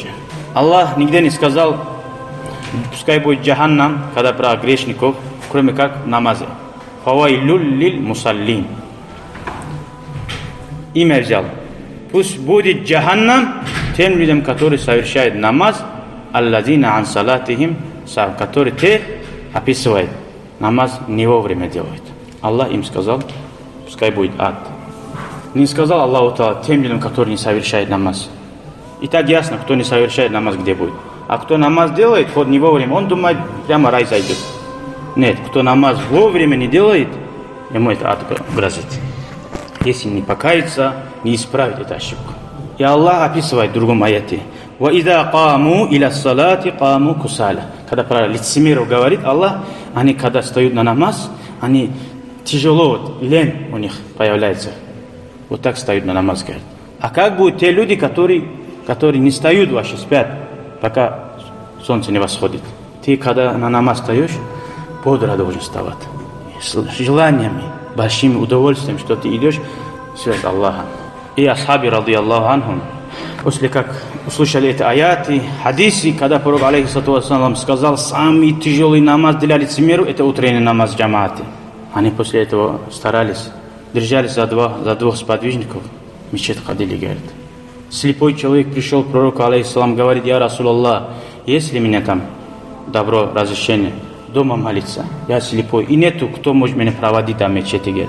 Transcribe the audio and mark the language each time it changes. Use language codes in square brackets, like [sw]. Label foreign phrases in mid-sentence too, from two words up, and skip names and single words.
[ru] Аллах нигде не сказал, пускай будет джаханнам, когда про грешников, кроме как намазы. [ar] فويل للمصلين. [ru] Имя взял. Пусть будет джаханнам тем людям, которые совершают намаз, [ar] الذين عن صلاتهم, [ru] которые те описывают. Намаз не вовремя делают. Аллах им сказал, пускай будет ад. Не сказал [ar] الله تعالى [ru] тем людям, которые не совершают намаз. И так ясно, кто не совершает намаз, где будет. А кто намаз делает, хоть не вовремя, он думает, прямо рай зайдет. Нет, кто намаз вовремя не делает, ему это ад грозит. Если не покаяться, не исправить эту ошибку. И Аллах описывает в другом аяте. [ar] وَإِذَا قَامُوا إِلَى الصَّلَاةِ قَامُوا كُسَالًا. [ru] Когда про лицемеров говорит Аллах, они когда встают на намаз, они тяжело, лень у них появляется. Вот так встают на намаз, говорит. А как будут те люди, которые не встают вообще, спят, пока солнце не восходит? Ты, когда на намаз встаешь, бодро должен вставать. С желаниями, большими удовольствием, что ты идешь след Аллаха. И асхаби, [ar] رضي الله عنهم, [ru] после как услышали эти аяты, хадисы, когда пророк, [ar] عليه الصلاة والسلام, [ru] сказал, самый тяжелый намаз для лицемеров, это утренний намаз джамааты. Они после этого старались, держались за двух сподвижников, в мечеть ходили, говорит. Слепой человек пришел к пророку, алейхиссалам, говорит, я Расул-Аллах, есть ли меня там добро, разрешение, дома молиться, я слепой, и нету, кто может меня проводить до мечети, говорит.